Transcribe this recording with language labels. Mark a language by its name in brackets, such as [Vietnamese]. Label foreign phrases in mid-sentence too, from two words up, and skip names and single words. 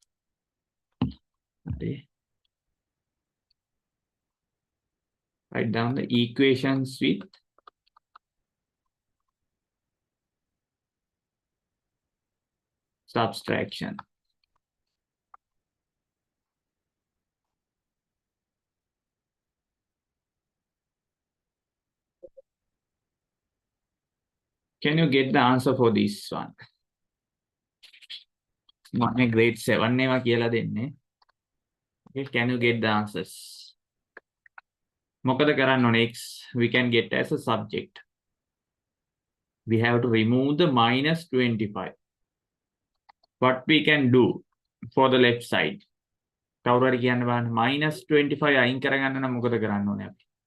[Sinhala] හරි. [English] Write down the equations with subtraction. Can you get the answer for this one? [Sinhala] මම grade 7 ඒවා කියලා දෙන්නේ. [English] Okay, can you get the answers? [Sinhala] මොකද කරන්න ඕනේ? [English] X we can get as a subject. We have to remove the minus 25. What we can do for the left side? [Sinhala] කවුරු හරි කියන්න බලන්න minus 25 අයින් කරගන්න නම් මොකද කරන්න ඕනේ අපි?